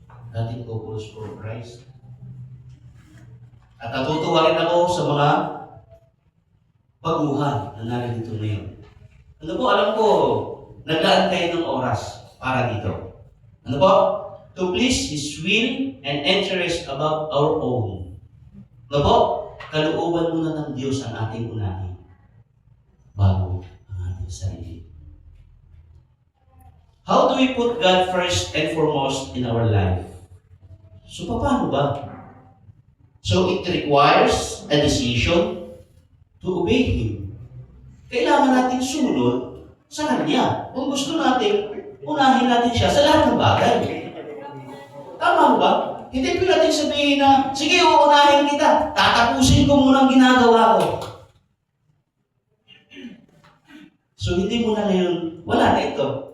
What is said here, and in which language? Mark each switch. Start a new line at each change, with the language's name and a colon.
English: Dating couples for Christ.
Filipino: At natutuwa rin ako sa mga baguhan na narito ngayon. Ano po, alam ko, naglaan kayo ng oras para dito. Ano po?
English: To please His will and interest above our own.
Filipino: Ano po? Kalooban muna ng Diyos ang ating unahin bago ang ating sarili.
English: How do we put God first and foremost in our life? So,
Filipino: paano ba?
English: So, it requires a decision to obey Him.
Filipino: Kailangan natin sumunod sa Kanya. Kung gusto natin, unahin natin siya sa lahat ng bagay. Tama ba? Hindi po natin sabihin na, sige, uunahin kita. Tatapusin ko muna ang ginagawa ko. So hindi mo na ngayon, wala na ito.